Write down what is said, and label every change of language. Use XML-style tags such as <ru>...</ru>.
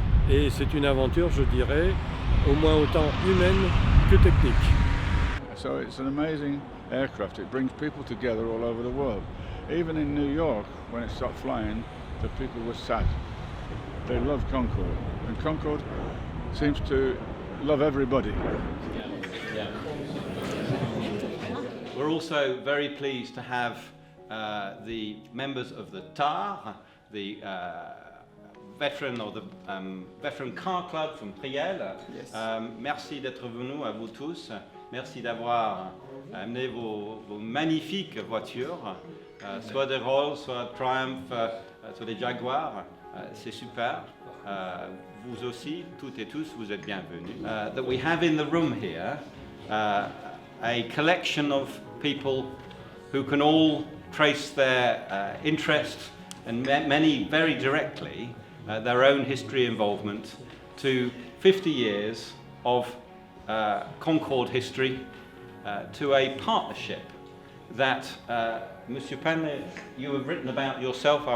<fr>Et c'est une aventure, je dirais, au moins autant humaine que technique.</fr> <en>So it's an amazing aircraft. It brings people together all over the world. Even in New York, when it stopped flying, the people were sad. They love Concorde, and Concorde seems to love everybody. We're also very pleased to have the members of the TAR, the veteran or the veteran car club from Priel. Yes.</en> <fr>Merci d'être venus à vous tous. Merci d'avoir amené vos magnifiques voitures, soit des Rolls, soit Triumph, soit des Jaguars. C'est super. Vous aussi, toutes et tous, vous êtes bienvenus.</fr> <en>That we have in the room here a collection of people who can all trace their interest and many very directly their own history involvement to 50 years of Concorde history, to a partnership that Monsieur Panlet, you have written about yourself.</en>